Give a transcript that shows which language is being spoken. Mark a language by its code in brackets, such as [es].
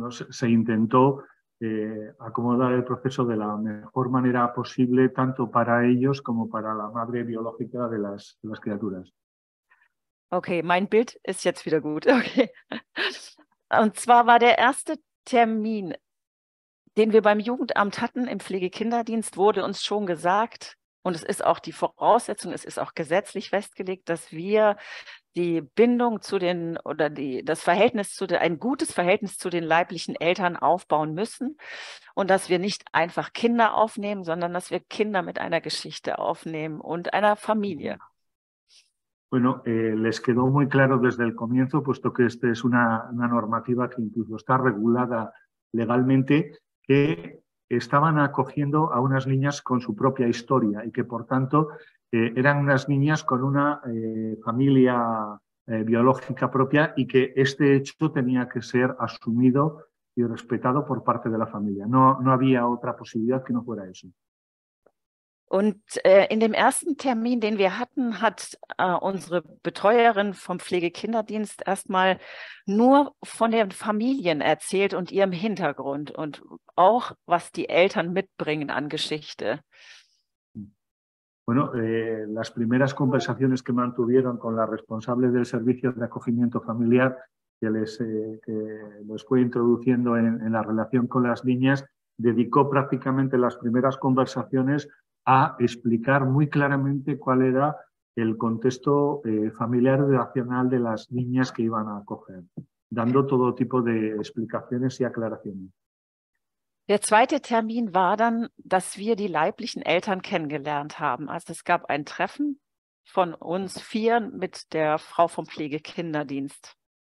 [es] Se intentó acomodar el proceso de la mejor manera posible, tanto para ellos como para la madre biológica de las criaturas. [de] Okay, mein Bild ist jetzt wieder gut. Okay. Und zwar war der erste Termin, den wir beim Jugendamt hatten, im Pflegekinderdienst, wurde uns schon gesagt, und es ist auch die Voraussetzung, es ist auch gesetzlich festgelegt, dass wir die Bindung zu den oder ein gutes Verhältnis zu den leiblichen Eltern aufbauen müssen und dass wir nicht einfach Kinder aufnehmen, sondern dass wir Kinder mit einer Geschichte aufnehmen und einer Familie. [es] Bueno, les quedó muy claro desde el comienzo, puesto que esta es una normativa que incluso está regulada legalmente, que estaban acogiendo a unas niñas con su propia historia y que, por tanto, eran unas niñas con una familia biológica propia y que este hecho tenía que ser asumido y respetado por parte de la familia. No había otra posibilidad que no fuera eso. [de] Und in dem ersten Termin, den wir hatten, hat unsere Betreuerin vom Pflegekinderdienst erstmal nur von den Familien erzählt und ihrem Hintergrund und auch, was die Eltern mitbringen an Geschichte. [es] Bueno, las primeras conversaciones que mantuvieron con la responsable del servicio de acogimiento familiar, que les fue introduciendo en la relación con las niñas, dedicó prácticamente las primeras conversaciones a explicar muy claramente cuál era el contexto familiar y relacional de las niñas que iban a acoger, dando todo tipo de explicaciones y aclaraciones. [de] Der zweite Termin war dann, dass wir die leiblichen Eltern kennengelernt haben. Also es gab ein Treffen von uns 4 mit der Frau vom Pflegekinderdienst.